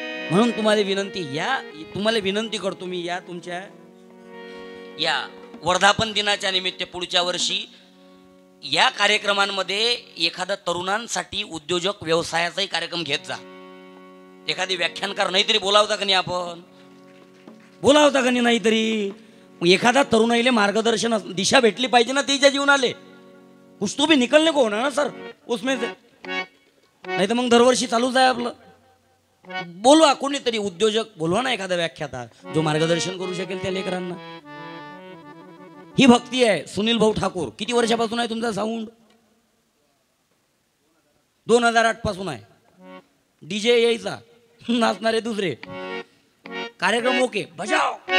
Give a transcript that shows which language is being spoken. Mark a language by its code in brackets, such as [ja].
[mr] म्हणून तुम्हाला विनंती करतो मी, या तुमच्या या वर्धापन दिनाच्या निमित्त पुढच्या वर्षी या कार्यक्रमांमध्ये एखादा तरुणांसाठी उद्योजक व्यवसायाचाही कार्यक्रम घेत जा. एखादी व्याख्यानकार नाहीतरी बोलावता का नाही, आपण बोलावता का नाहीतरी. एखादा तरुणाईले मार्गदर्शन दिशा भेटली पाहिजे ना त्याच्या जीवनाले. [hi] कुछ तो भी निकलने को होना ना सर उसमें से. [mr] नाही तर मग दरवर्षी चालूच आहे आपलं. बोलवा कोणीतरी उद्योजक, बोलवा ना एखादा व्याख्याता जो मार्गदर्शन करू शकेल त्या लेकरांना. ही भक्ती आहे. सुनील भाऊ ठाकूर, किती वर्षापासून आहे तुमचा साऊंड? 2008 पासून आहे. डीजे यायचा, नाचणारे दुसरे, कार्यक्रम ओके बजाव.